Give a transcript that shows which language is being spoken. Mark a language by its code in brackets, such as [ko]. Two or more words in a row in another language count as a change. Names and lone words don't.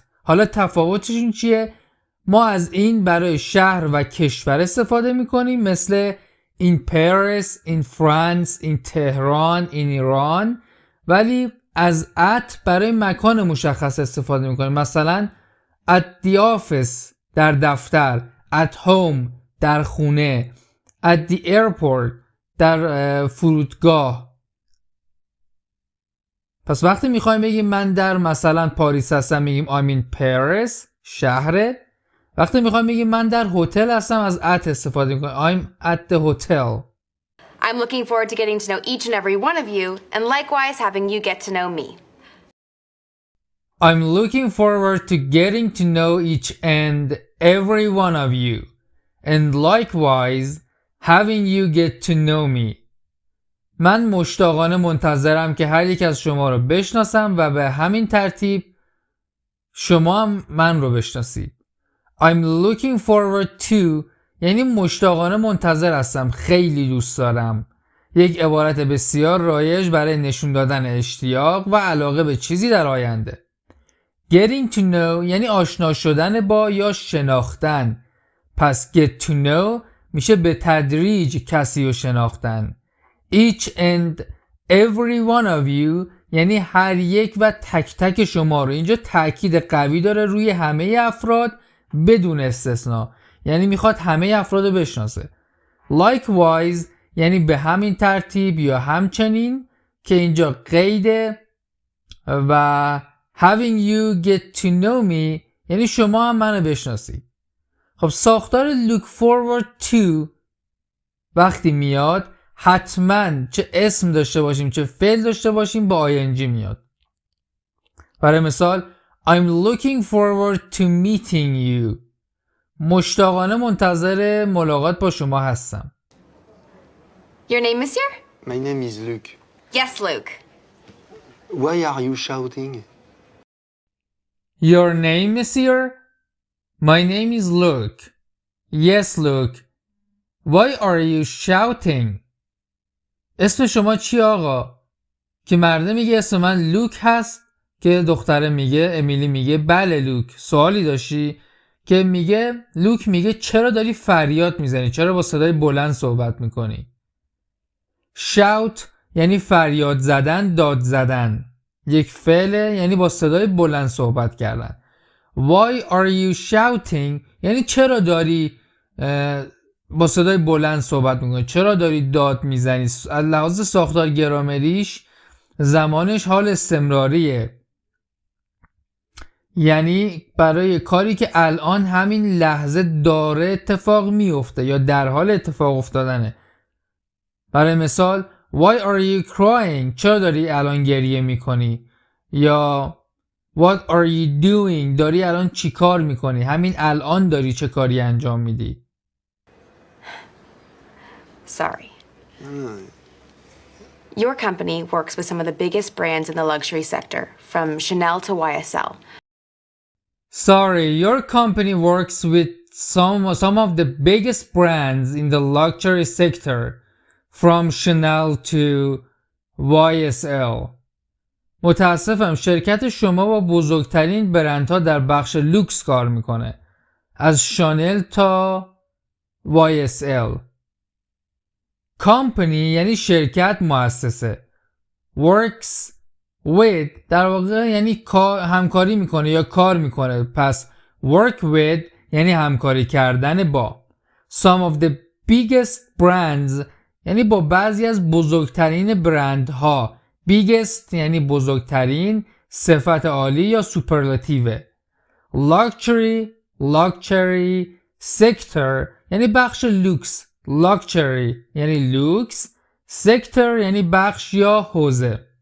[fa] حالا تفاوتشون چیه؟ ما از این برای شهر و کشور استفاده میکنیم، مثل [en] in Paris, in France, in Tehran, in Iran، [fa] ولی از at برای مکان مشخص استفاده میکنیم، مثلا [en] at the office [fa] در دفتر، [en] at home [fa] در خونه، [en] at the airport [fa] در فرودگاه. پس وقتی میخوایم بگیم من در مثلا پاریس هستم میگیم [en] I'm in Paris [fa] شهره. وقتی میخوایم بگیم من در هتل هستم از at استفاده میکنیم [en] I'm at the hotel. I'm looking forward to getting to know each and every one of you, and likewise having you get to know me. I'm looking forward to getting to know each and every one of you, and likewise having you get to know me. [fa] من مشتاقانه منتظرم که هر یک از شما رو بشناسم و به همین ترتیب شما هم من رو بشناسید. [en] I'm looking forward to [fa] یعنی مشتاقانه منتظر هستم، خیلی دوست دارم. یک عبارت بسیار رایج برای نشون دادن اشتیاق و علاقه به چیزی در آینده. [en] Getting to know [fa] یعنی آشنا شدن با یا شناختن. پس [en] get to know [fa] میشه به تدریج کسی رو شناختن. [en] Each and every one of you [fa] یعنی هر یک و تک تک شما رو. اینجا تاکید قوی داره روی همه افراد بدون استثنا، یعنی میخواد همه افراد رو بشناسه. Likewise یعنی به همین ترتیب یا همچنین که اینجا قیده، و [en] having you get to know me [fa] یعنی شما هم منو بشناسید. خب ساختار [en] look forward to [fa] وقتی میاد حتما چه اسم داشته باشیم چه فعل داشته باشیم با ing میاد. برای مثال [en] I'm looking forward to meeting you. [fa] مشتاقانه منتظر ملاقات با شما هستم. [en] Your name, monsieur? My name is Luke. Yes, Luke. Why are you shouting? Your name, monsieur? My name is Luke. Yes, Luke. Why are you shouting? [fa] اسم شما چی آقا؟ که مرده میگه اسم من لوک هست، که دختره میگه امیلی میگه بله لوک. سوالی داشتی؟ که میگه لوک میگه چرا داری فریاد میزنی؟ چرا با صدای بلند صحبت میکنی؟ shout یعنی فریاد زدن، داد زدن. یک فعله یعنی با صدای بلند صحبت کردن. [en] Why are you shouting [fa] یعنی چرا داری با صدای بلند صحبت میکنی؟ چرا داری داد میزنی؟ از لحاظ ساختار گرامریش زمانش حال استمراریه، یعنی برای کاری که الان همین لحظه داره اتفاق میفته یا در حال اتفاق افتادنه. برای مثال [en] Why are you crying؟ [fa] چرا داری الان گریه میکنی؟ [en] یا What are you doing؟ [fa] داری الان چی کار میکنی؟ همین الان داری چه کاری انجام میدی؟ [en] Sorry. Your company works with some of the biggest brands in the luxury sector, from Chanel to YSL. Sorry, your company works with some of the biggest brands in the luxury sector, from Chanel to YSL. [fa] متاسفم شرکت شما با بزرگترین برندها در بخش لوکس کار میکنه، از شانل تا YSL. Company یعنی شرکت، مؤسسه. [en] Works with [fa] در واقع یعنی همکاری میکنه یا کار میکنه. پس [en] work with [fa] یعنی همکاری کردن با. [en] Some of the biggest brands [fa] یعنی با بعضی از بزرگترین برندها. biggest یعنی بزرگترین، صفت عالی یا سوپرلاتیو. [en] luxury sector [fa] یعنی بخش لوکس. luxury یعنی لوکس، sector یعنی بخش یا حوزه.